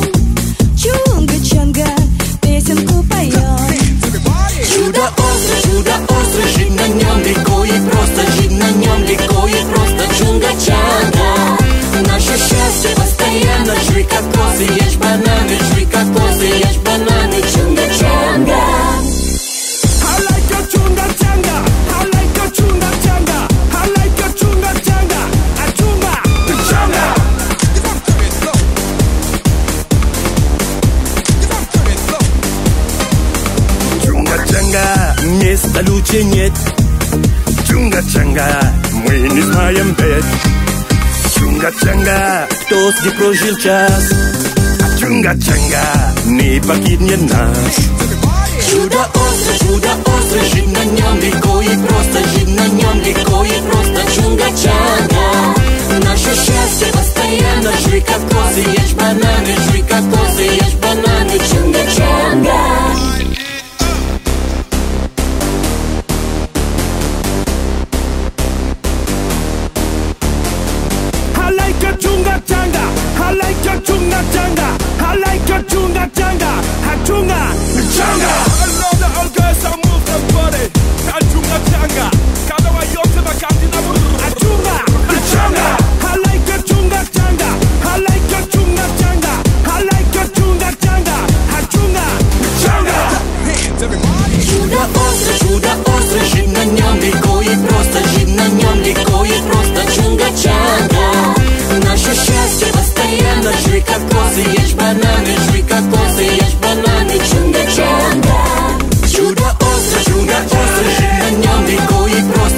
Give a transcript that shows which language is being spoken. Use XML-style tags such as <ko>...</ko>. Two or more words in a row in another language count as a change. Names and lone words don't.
<ru>Чунга-чанга, песенку поем. Чудо-остро, жить на нем легко и просто. Жить на нем легко и просто. Чунга-чанга, наше счастье постоянно. Жуй кокосы, ешь бананы. Жуй кокосы, ешь бананы. Чунга-чанга.</ru> <en>I like your chunga-changa. I like your chunga-changa. I like your chunga-changa. A chunga-changa.</en> <ru>Чунга-чанга, места лучше нет. Чунга-чанга, мы не знаем бед. Чунга-чанга, кто здесь прожил час, а чунга-чанга не покинет нас. Чудо-остро, жить на нем легко и просто. Жить на нем легко и просто. Чунга-чанга, наше счастье постоянно. Жуй кокосы, ешь бананы. Жуй кокосы, ешь бананы. Чунга-чанга.</ru> <en>I like your chunga-changa. I like your chunga-changa. I like your chunga-changa. A chunga-changa. I love the old girls that move their body. A chunga-changa.</en> <es>Cada guayote va caminando.</es> <en>A chunga-changa. I like your chunga-changa. I like your chunga-changa. I like your chunga-changa. A chunga-changa. Hands, everybody.</en> <ru>Чудо-остро, жить на нем легко и просто. Жить на нем легко и просто. Чунга-чанга, наше счастье постоянно. Жуй кокосы, ешь бананы. Жуй кокосы, ешь бананы. Чунга-чанга. Чудо-остро, жить на нем легко и просто.</ru>